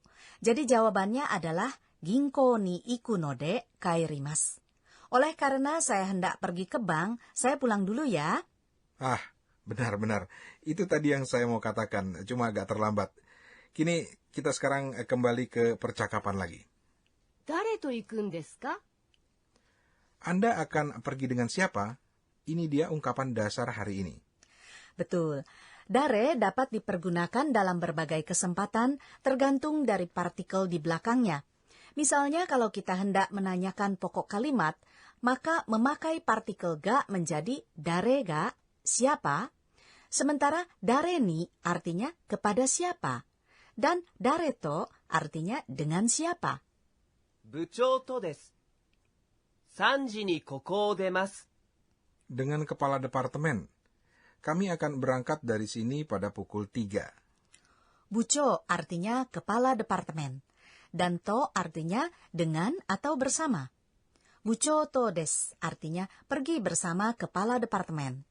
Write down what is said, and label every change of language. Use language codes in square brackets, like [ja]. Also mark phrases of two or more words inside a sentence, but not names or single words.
[id] Jadi jawabannya adalah [ja] 銀行に行くので帰ります. [id] Oleh karena saya hendak pergi ke bank, saya pulang dulu ya. Ah, benar-benar. Itu tadi yang saya mau katakan, cuma agak terlambat. Kini kita sekarang kembali ke percakapan lagi. [ja] 誰と行くんですか? [id] Anda akan pergi dengan siapa? Ini dia ungkapan dasar hari ini. Betul. Dare dapat dipergunakan dalam berbagai kesempatan tergantung dari partikel di belakangnya. Misalnya kalau kita hendak menanyakan pokok kalimat, maka memakai partikel ga menjadi [ja] 誰が, [id] siapa? Sementara [ja] 誰に [id] artinya kepada siapa. Dan [ja] 誰と [id] artinya dengan siapa. [ja] 部長とです。3時にここを出ます。 [id] Dengan kepala departemen. Kami akan berangkat dari sini pada pukul 3. Bucho artinya kepala departemen. Dan to artinya dengan atau bersama. [ja] 部長とです [id] artinya pergi bersama kepala departemen.